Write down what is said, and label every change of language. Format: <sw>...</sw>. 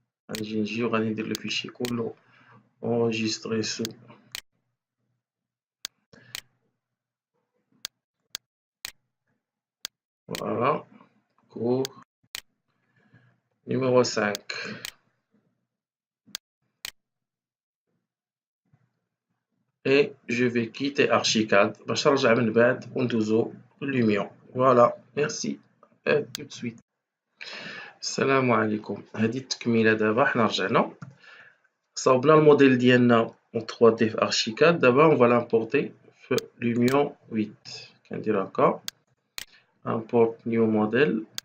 <ar>غنجي نجي وغادي ندير لو فيشي كله</ar> <fr>enregistré sous voilà cours numéro 5. et je vais quitter Archicad</fr> <ar>باش نرجع من بعد وندوزو</ar> <fr>Lumion. voilà merci à tout de suite.</fr> <ar>السلام عليكم. هذه التكميله. دابا حنا رجعنا صاوبنا الموديل ديالنا en 3D في Archicad. دابا</ar> <fr>on va l'importer</fr> <ar>في Lumion 8. كندير هكا</ar> <en>import new model.</en>